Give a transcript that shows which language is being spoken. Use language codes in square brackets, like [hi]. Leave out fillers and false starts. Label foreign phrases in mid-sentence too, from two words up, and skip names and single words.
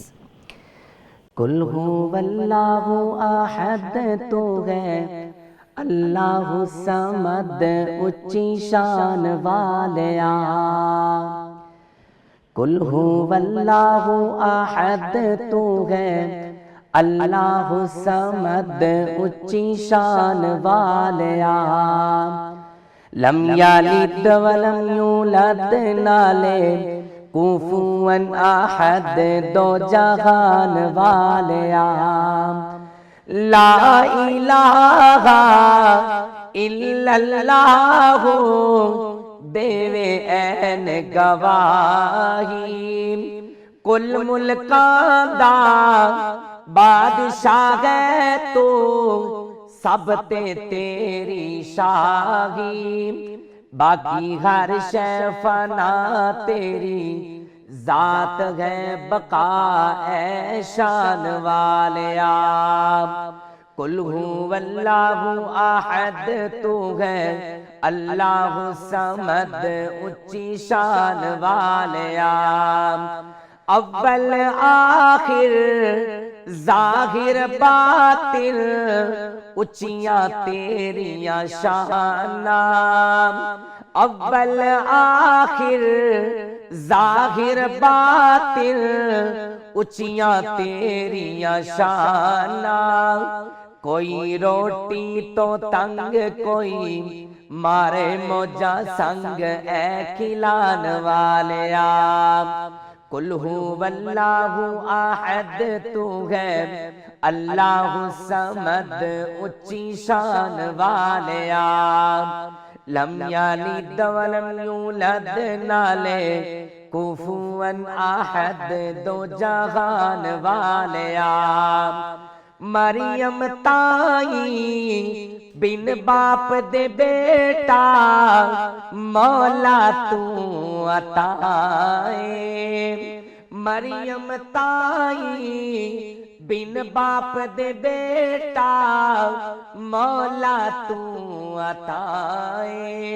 [ar] قل هو الله أحد [pa] تو ہے [ar] الله الصمد [pa] اچی شان والیا. [ar] قل هو الله أحد [pa] تو ہے [ar] الله الصمد [pa] اچی شان والیا. [ar] لم يلد ولم يولد نالے كفوا أحد [pa] دو جہان والیا. [ar] لا إله إلا الله [pa] دیوے عین گواہی. کل ملکاں دا بادشاہ ہے تو سب تے تیری شاہی. باقی ہر شے فنا تیری ذات ہے بقا اے شان والیا. [ar] قل هو الله أحد [pa] تو ہے [ar] الله الصمد [pa] اچی شان والیا. اول آخر ظاہر باطل اچیاں تیریاں شاناں. اول آخر ظاہر باطل اچیاں تیریاں شاناں. کوئی روٹی توں تنگ کوئی مارے موجاں سنگ اے کھلان والیا. [ar] قل هو الله أحد [pa] تو ہے [ar] الله الصمد [pa] اچی شان والیا. [ar] لم يلد ولم يولد نالے كفوا أحد [pa] دو جہان والیا. مریم تائیں بن باپ دے بیٹا مولا توں عطائے. مریم تائیں بن باپ دے بیٹا مولا توں عطائے.